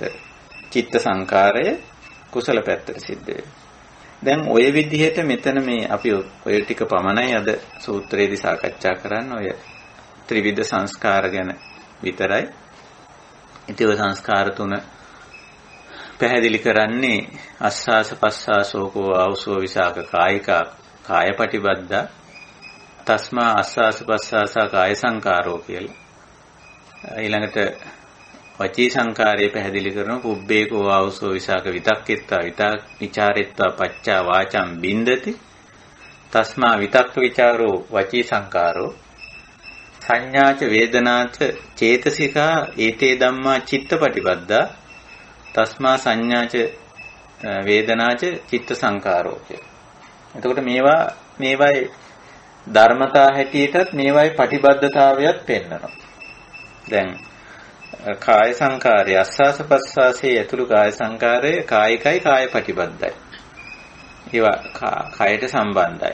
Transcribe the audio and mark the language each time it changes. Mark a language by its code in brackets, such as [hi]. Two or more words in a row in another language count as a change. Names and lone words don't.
[si] චිත්ත සංකාරය කුසල පැත්තට සිද්ධ වෙනවා. දැන් ඔය විදිහට මෙතන මේ අපි ඔය ටික පමණයි අද සූත්‍රයේදී සාකච්ඡා කරන්න. ඔය ත්‍රිවිධ සංස්කාර ගැන විතරයි. ඉතින් ඔය සංස්කාර තුන පැහැදිලි කරන්නේ [pi] අස්වාස පස්වාසෝකෝ ආවසෝ විසාක කායිකා කායපටිබද්දා තස්මා අස්වාස පස්වාසා කාය සංකාරෝ [si] කියලා. ඊළඟට වචී සංකාරය පැහැදිලි කරන [pi] පුබ්බේකෝ ආවසෝ විසාක විතක්කෙත්තා විචාරෙත්තා පච්චා වාචම් බින්දති තස්මා විතක්ක විචාරෝ වචී සංකාරෝ සංඥාච වේදනාච චේතසිකා ඒතේ ධම්මා චිත්තපටිපද්දා තස්මා සංඥාච වේදනාච චිත්ත සංකාරෝ [si] කිය. එතකොට මේවායි ධර්මතා හැටියටත් මේවායි පටිබද්ධතාවයත් පෙන්වනවා. දැන් කාය සංකාරය අස්වාස ප්‍රස්වාසයේ ඇතුළු කාය සංකාරය කායිකයි කාය පටිබද්ධයි. ඒවා කයට සම්බන්ධයි.